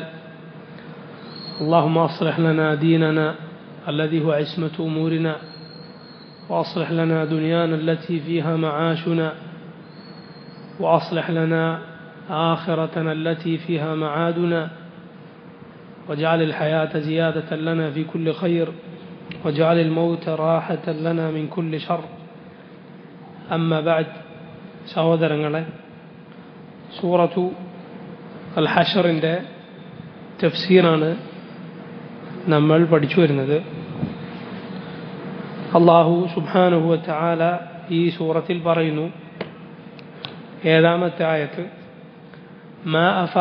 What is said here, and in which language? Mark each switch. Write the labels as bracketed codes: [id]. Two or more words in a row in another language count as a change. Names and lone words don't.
[ar] اللهم أصلح لنا ديننا الذي هو عصمة أمورنا، وأصلح لنا دنيانا التي فيها معاشنا، وأصلح لنا آخرتنا التي فيها معادنا، واجعل الحياة زيادة لنا في كل خير، واجعل الموت راحة لنا من كل شر. أما بعد، [ml] സഹോദരങ്ങളെ, സൂറത്തു അൽ ഹഷറിൻ്റെ തഫ്സീറാണ് നമ്മൾ പഠിച്ചു വരുന്നത്. അല്ലാഹു [ar] سبحانه وتعالى [ml] ഈ സൂറത്തിൽ പറയുന്നു, ഏഴാമത്തെ ആയത്ത്, [ar] ما أفاء